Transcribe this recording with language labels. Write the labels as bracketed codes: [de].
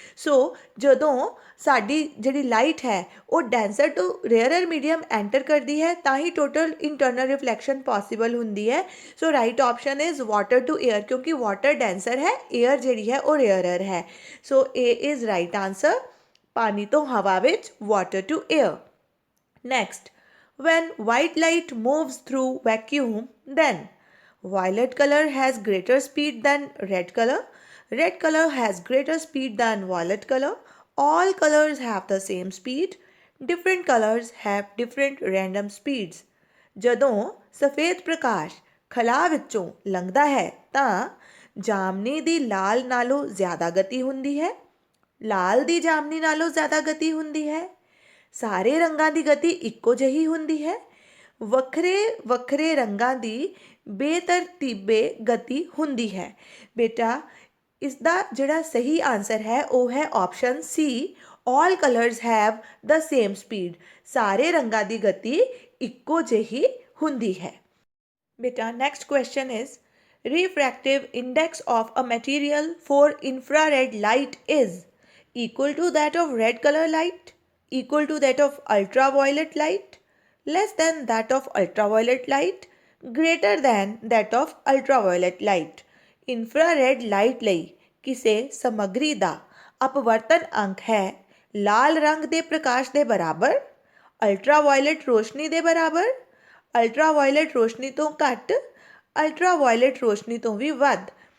[pa] ਸੋ ਜਦੋਂ ਸਾਡੀ ਜਿਹੜੀ ਲਾਈਟ ਹੈ ਉਹ ਡੈਂਸਰ ਟੂ ਰੇਅਰਰ ਮੀਡੀਅਮ ਐਂਟਰ ਕਰਦੀ ਹੈ ਤਾਂ ਹੀ ਟੋਟਲ ਇੰਟਰਨਲ ਰਿਫਲੈਕਸ਼ਨ ਪੋਸੀਬਲ ਹੁੰਦੀ ਹੈ। [en] so right option is water to air, [pa] ਕਿਉਂਕਿ ਵਾਟਰ ਡੈਂਸਰ ਹੈ, ਏਅਰ ਜਿਹੜੀ ਹੈ ਉਹ ਰੇਅਰਰ ਹੈ। [en] so A is right answer, [pa] ਪਾਣੀ ਤੋਂ ਹਵਾ ਵਿੱਚ, [en] Water to air. Next, when white light moves through vacuum, then violet color has greater speed than red color, red color has greater speed than violet color, all colors have the same speed, different colors have different random speeds। [pa] ਜਦੋਂ ਸਫੇਦ ਪ੍ਰਕਾਸ਼ ਖਲਾ ਵਿੱਚੋਂ ਲੰਘਦਾ ਹੈ ਤਾਂ ਜਾਮਨੀ ਦੀ ਲਾਲ ਨਾਲੋਂ ਜ਼ਿਆਦਾ ਗਤੀ ਹੁੰਦੀ ਹੈ, ਲਾਲ ਦੀ ਜਾਮਨੀ ਨਾਲੋਂ ਜ਼ਿਆਦਾ ਗਤੀ ਹੁੰਦੀ ਹੈ, ਸਾਰੇ ਰੰਗਾਂ ਦੀ ਗਤੀ ਇੱਕੋ ਜਿਹੀ ਹੁੰਦੀ ਹੈ, ਵੱਖਰੇ ਵੱਖਰੇ ਰੰਗਾਂ ਦੀ ਬੇਤਰਤੀਬੇ ਗਤੀ ਹੁੰਦੀ ਹੈ। ਬੇਟਾ, ਇਸ ਦਾ ਜਿਹੜਾ ਸਹੀ ਆਨਸਰ ਹੈ ਉਹ ਹੈ option ਸੀ, [en] All colours have the same speed. [pa] ਸਾਰੇ ਰੰਗਾਂ ਦੀ ਗਤੀ ਇੱਕੋ ਜਿਹੀ ਹੁੰਦੀ ਹੈ। [en] ਬੇਟਾ, next question is refractive index of a material for infrared light is equal to that of red color light, equal to that of ultraviolet light, less than that of ultraviolet light, greater than that of ultraviolet light। [pa] Infrared light ਲਈ ਕਿਸੇ ਸਮੱਗਰੀ ਦਾ ਅਪਵਰਤਨ ਅੰਕ ਹੈ ਲਾਲ ਰੰਗ ਦੇ ਪ੍ਰਕਾਸ਼ ਦੇ ਬਰਾਬਰ, ultraviolet ਰੋਸ਼ਨੀ ਦੇ ਬਰਾਬਰ, ਅਲਟਰਾਵਾਇਲਟ ਰੋਸ਼ਨੀ ਤੋਂ ਘੱਟ, ਅਲਟਰਾਵਾਇਲਟ ਰੋਸ਼ਨੀ ਤੋਂ ਵੀ ਵੱਧ।